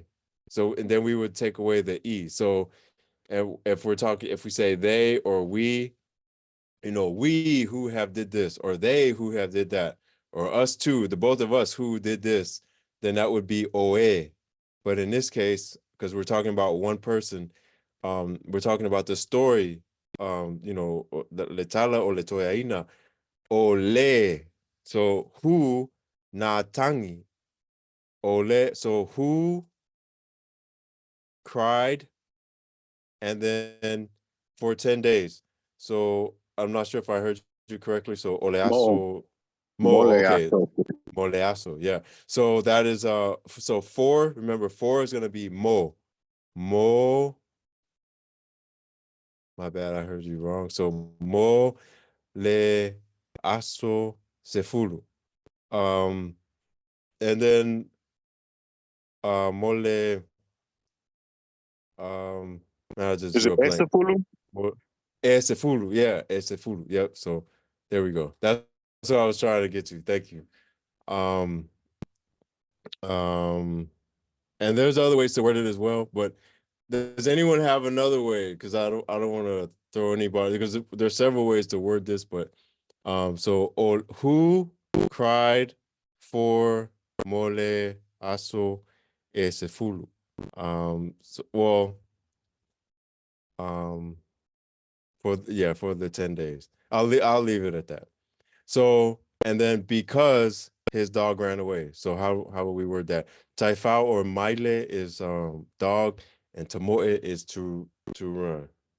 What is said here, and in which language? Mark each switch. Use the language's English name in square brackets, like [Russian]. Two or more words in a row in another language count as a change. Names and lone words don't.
[English] So and then we would take away the e. So if we're talking, if we say they or we, we who have did this, or they who have did that, or us two, the both of us who did this, then that would be oe. But in this case, because we're talking about one person, we're talking about the story, the letala or letoyaina, ole. So who [Samoan] na tangi, ole. [English] So who cried, and then for 10 days. So I'm not sure if I heard you correctly. So [Samoan] Mo oleaso, mo, Mole [English] okay, [Samoan] Aso. moleaso, [English] yeah. So that is so four. Remember, four is gonna be mo, mo. My bad, I heard you wrong. So [Samoan] mo le aso sefulu. [English] And then mole. I just Is it drew a blank. [Samoan] Esefulu? [English] Esefulu, yeah, Esefulu. Yep. So there we go. That's what I was trying to get to. Thank you. Um, um, and there's other ways to word it as well, but does anyone have another way? Because I don't want to throw anybody, because there's several ways to word this, but so or who cried for [Samoan] mole aso esefulu? [English] Well, um for the 10 days. I'll leave it at that. So and then because his dog ran away. So how will we word that? Taifao or maile is dog, and tamoe is to run.